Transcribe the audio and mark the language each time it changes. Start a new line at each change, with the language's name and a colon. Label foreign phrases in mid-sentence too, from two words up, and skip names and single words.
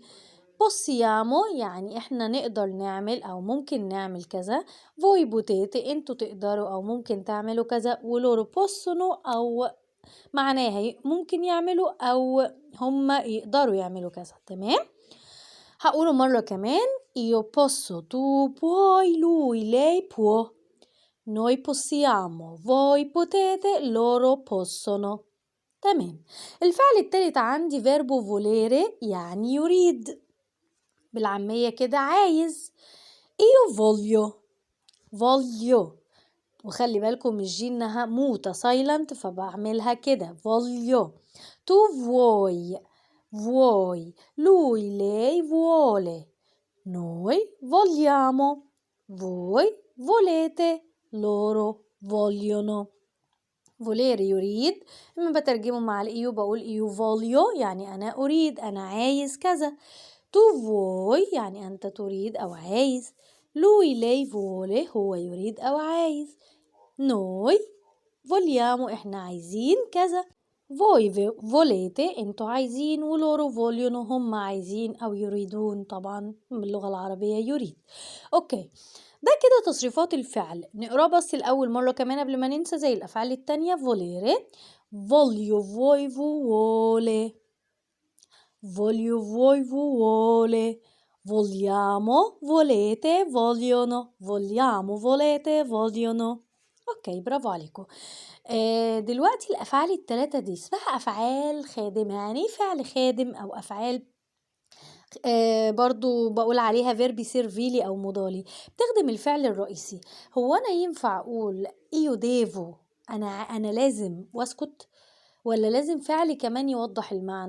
Arabic: بوسيامو يعني احنا نقدر نعمل او ممكن نعمل كذا.
Italian: voi potete
Arabic: انتوا تقدروا او ممكن تعملوا كذا.
Italian: e loro possono
Arabic: او معناها ممكن يعملوا أو هم يقدروا يعملوا كذا. تمام، هقوله مرة كمان.
Italian: io posso, tu puoi, lui, lei può, noi possiamo, voi potete, loro possono.
Arabic: تمام، الفعل التالت عندي فيربو volere يعني يريد، بالعامية كده عايز.
Italian: io voglio، voglio،
Arabic: وخلي بالكم الجي انها موتة سايلنت فبعملها كده voglio.
Italian: tu vuoi، vuoi، lui lei vuole، noi vogliamo، voi volete، loro vogliono.
Arabic: volere يريد، لما بترجمه مع الايو بقول
Italian: io voglio
Arabic: يعني انا اريد، انا عايز كذا.
Italian: tu vuoi
Arabic: يعني انت تريد او عايز.
Italian: lui lei vuole
Arabic: هو يريد او عايز.
Italian: noi vogliamo
Arabic: احنا عايزين كذا.
Italian: voi volete
Arabic: انتوا عايزين،
Italian: e loro vogliono
Arabic: هم عايزين او يريدون، طبعا باللغة العربية يريد. اوكي، ده كده تصريفات الفعل. نقراه بس الأول مرة كمان قبل ما ننسى زي الأفعال التانية.
Italian: volere voglio vuoi vuole، voglio vuoi vuole، vogliamo volete vogliono، vogliamo volete vogliono.
Arabic: اوكي، برافو عليكم. دلوقتي الافعال الثلاثه دي اسمها افعال خادمه. يعني ايه فعل خادم او افعال برضو بقول عليها
Italian: verbi servili
Arabic: او مضاري؟ بتخدم الفعل الرئيسي. هو انا ينفع اقول
Italian: io devo
Arabic: انا لازم واسكت، ولا لازم فعلي كمان يوضح المعنى؟